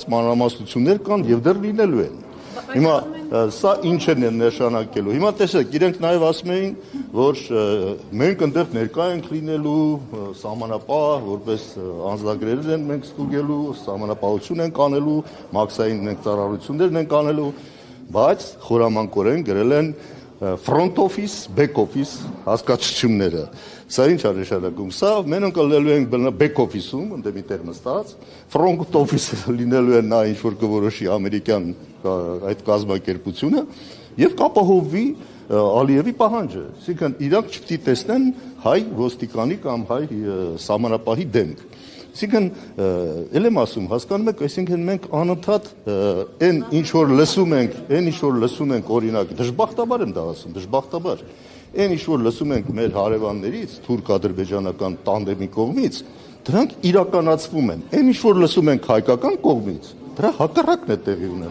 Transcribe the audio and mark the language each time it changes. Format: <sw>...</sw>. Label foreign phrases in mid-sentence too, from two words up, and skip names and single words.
<hy>մանրամասնություններ կան եւ դեռ լինելու են։ Հիմա սա ինչ է նշանակելու։ Հիմա տեսեք, իրենք նաև ասում էին, որ մենք այնտեղ ներկա ենք լինելու, սահմանապահ, որպես անձնագրերն են մենք ստուգելու, սահմանապահություն ենք անելու, մաքսային մենք ծառայություններն ենք անելու, բայց խորամանկորեն գրել են</hy> <en>front office, back office</en> <hy>հասկացությունները։ Սա ինչ է նշանակում։ Սա մենք լինելու ենք</hy> <en>back office-ում,</en> <hy>ընդ մի տեղ նստած,</hy> <en>front office-ը</en> <hy>լինելու է նա ինչ որ կորոշի ամերիկյան այդ կազմակերպությունը եւ կապահովվի Ալիևի պահանջը։ Այսինքն իրանք չպետք է տեսնեն հայ ոստիկանի կամ հայ սահմանապահի դեմք։ Այսինքն ել եմ ասում, հասկանում եք, այսինքն մենք անընդհատ այն ինչ որ լսում ենք, օրինակ, դժբախտաբար եմ դա ասում, դժբախտաբար, այն ինչ որ լսում ենք մեր հարևաններից, թուրք-ադրբեջանական տանդեմի կողմից, դրանք իրականացվում են։ Այն ինչ որ լսում ենք հայկական կողմից, դրա հակառակն է տեղի ունենում։</hy>